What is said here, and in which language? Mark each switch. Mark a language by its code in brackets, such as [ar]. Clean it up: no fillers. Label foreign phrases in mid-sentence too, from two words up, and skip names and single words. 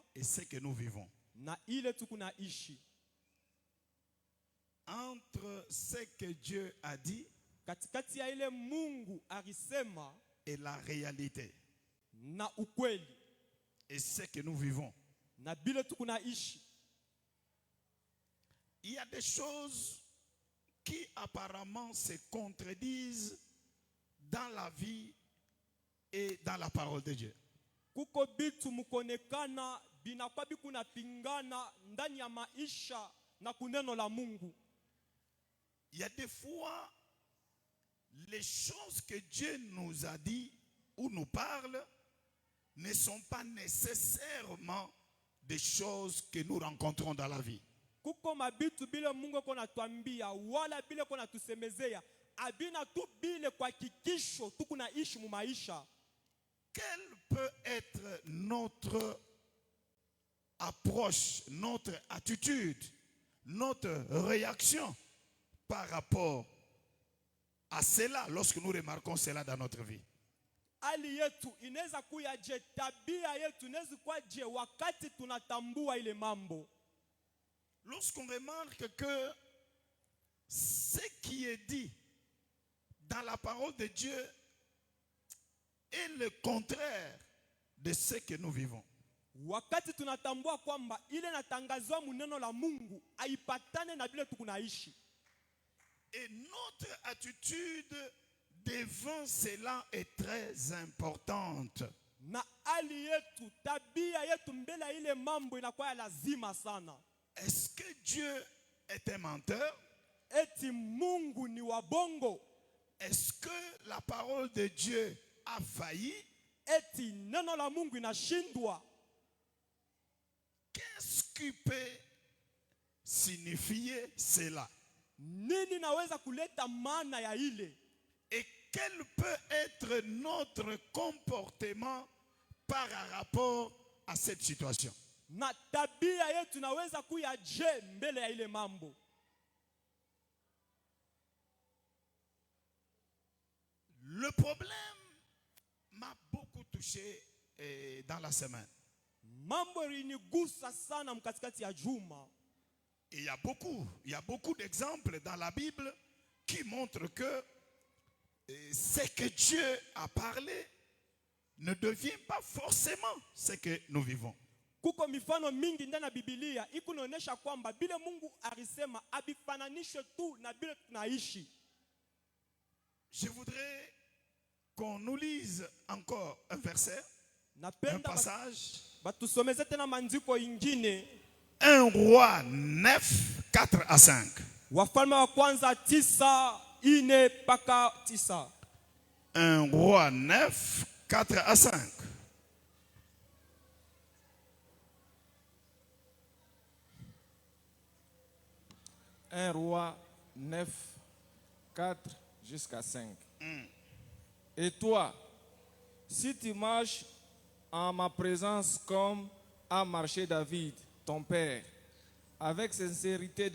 [fr] et ce que nous vivons. [sw] na ile tukunaishi. [fr] Entre ce que Dieu a dit [sw] Katikati ya ile Mungu alisema [fr] et la réalité [sw] na ukweli [fr] et ce que nous vivons. [sw] na bile tukunaishi. [fr] Il y a des choses qui apparemment se contredisent dans la vie et dans la parole de Dieu. [sw] Kuko bitu mukonekana binakuwa bikuna pingana ndani ya maisha na kuneno la Mungu. [fr] Il y a des fois, les choses que Dieu nous a dit ou nous parle ne sont pas nécessairement des choses que nous rencontrons dans la vie. [sw] Kuko mabitu bile Mungu kona tuambia wala bile kona tusemezea abina tu bile kwa kikisho tukunaishi mu maisha. [fr] Quelle peut être notre approche, notre attitude, notre réaction par rapport à cela lorsque nous remarquons cela dans notre vie? [sw] Ali yetu inaweza kuya je, tabia yetu inaweza kuwa je wakati tunatambua ile mambo. [fr] Lorsqu'on remarque que ce qui est dit dans la parole de Dieu est le contraire de ce que nous vivons. [sw] Wakati tunatambua kwamba ile natangazwa muneno la Mungu haipatane na bile tukunaishi. [fr] Et notre attitude devant cela est très importante. [sw] Na ali yetu, tabia yetu mbele ile mambo inakuwa lazima sana. [fr] Est-ce que Dieu est un menteur? [sw] Eti Mungu ni wabongo? [fr] Est-ce que la parole de Dieu a failli? [sw] Eti neno la Mungu inashindwa? [fr] Qu'est-ce qui peut signifier cela? [sw] Nini naweza kuleta maana ya ile? [fr] Et quel peut être notre comportement par rapport à cette situation? [sw] Na tabia yetu naweza kuya je mbele ya ile mambo? [fr] Le problème m'a beaucoup touché dans la semaine. [sw] Mambo ilinigusa sana mkatikati ya juma. [fr] Et il y a beaucoup d'exemples dans la Bible qui montrent que ce que Dieu a parlé ne devient pas forcément ce que nous vivons. [sw] Kuko mifano mingi ndani ya Biblia ikunaonesha kwamba bile Mungu alisema abifananishwe tu na bile tunaishi. [fr] qu'on nous lise encore un verset, un [sw] Napenda [fr] passage. [sw] batusomeze tena maandiko ingine. [fr] 1 Roi 9, 4 à 5. [sw] Wafalme wa kwanza 9:4 mpaka 9. [fr] 1 Roi 9, 4 à 5. Un roi 9, 4 jusqu'à 5. Et toi, si tu marches en ma présence comme a marché David, ton père, avec sincérité